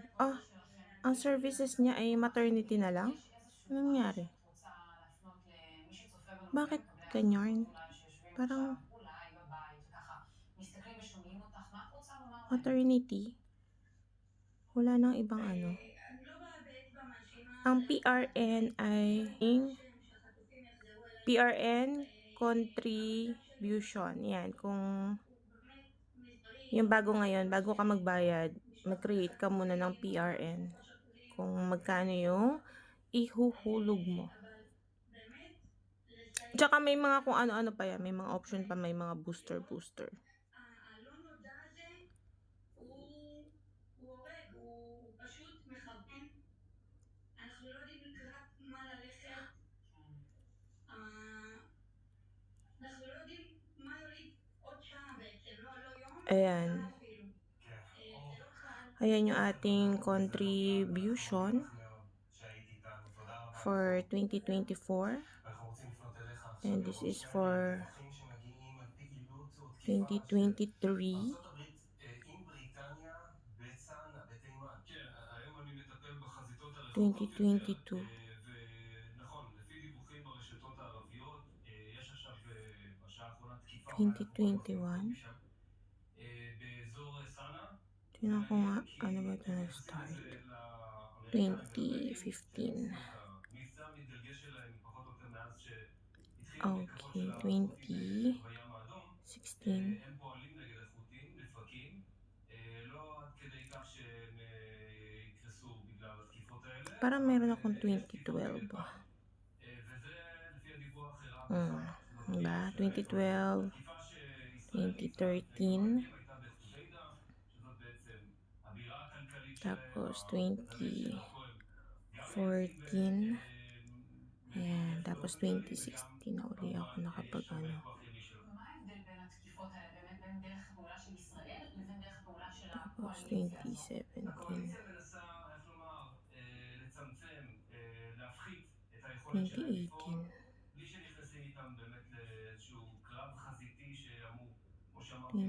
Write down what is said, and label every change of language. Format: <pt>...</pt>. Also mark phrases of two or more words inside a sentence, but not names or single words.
<tl>Ah, ang services niya ay maternity na lang? Anong nangyari? Bakit ganyan? Parang, maternity? Wala nang ibang ano.</tl> <he>אני לא באה באצבע מאשימה</he> <tl>Ang</tl> <he>לאף אחד.</he> <tl>PRN ay</tl> <he>בעזרת השם שהחטופים יחזרו אלינו.</he> <tl>PRN</tl> <he>המצב של</he> <tl>contribution. Yan, kung</tl> <he>הוא באמת מזערי.</he> <tl>yung bago ngayon, bago ka magbayad, mag-create ka muna ng PRN. Kung magkano yung ihuhulog mo.</tl> <he>אבל באמת לסייע.</he> <tl>Tsaka may mga kung ano-ano pa yan. May mga option pa, may mga booster.</tl> <he>הלא נודע הזה הוא הורג, הוא פשוט מכוון. אנחנו לא יודעים לקראת מה ללכת. אנחנו לא יודעים מה יוליד עוד שעה בעצם, לא יום,</he> <tl>Ayan.</tl> <he>שעה אפילו. זה לא קל.</he> <tl>Ayan yung ating</tl> <en>contribution for</en> <tl>2024.</tl> <en>And this is for 2023.</en> <he>עם בריטניה בצאנה, בתימן. כן, היום אני מטפל בחזיתות הרחוקות יותר.</he> <tl>2022.</tl> <he>ונכון, לפי דיווחים ברשתות הערביות, יש עכשיו בשעה האחרונה תקיפה.</he> <tl>2021.</tl> <he>באזור סאנה.</he> <tl>Tingnan ko nga, ano ba ito nag-start? 2015.</tl> <he>מבצע מתגלגל שלהם פחות או יותר מאז שהתחיל המתקפות</he> <tl>Okay,</tl> <he>של החות'ים בים האדום.</he> <tl>2016.</tl> <he>הם פועלים נגד החות'ים, לפרקים, לא עד כדי כך שהם יקרסו בגלל התקיפות האלה.</he> <tl>Parang meron akong 2012.</tl> <he>וזה לפי הדיווח הראה</he> <tl>Diba? 2012, 2013, tapos 2014, ayan, tapos 2016 na uli ako nakapag ano.</tl> <he>מה ההבדל בין התקיפות האלה באמת בין דרך הפעולה של ישראל לבין דרך הפעולה של</he> <tl>Tapos</tl> <he>הקואליציה הזאת?</he> <tl>2017.</tl> <he>הקואליציה מנסה, איך לומר, לצמצם, להפחית את היכולת שלהם לפעול,</he> <tl>2018.</tl> <he>בלי שנכנסים איתם באמת לאיזשהו קרב חזיתי שאמור, כמו שאמרתי, לכל</he>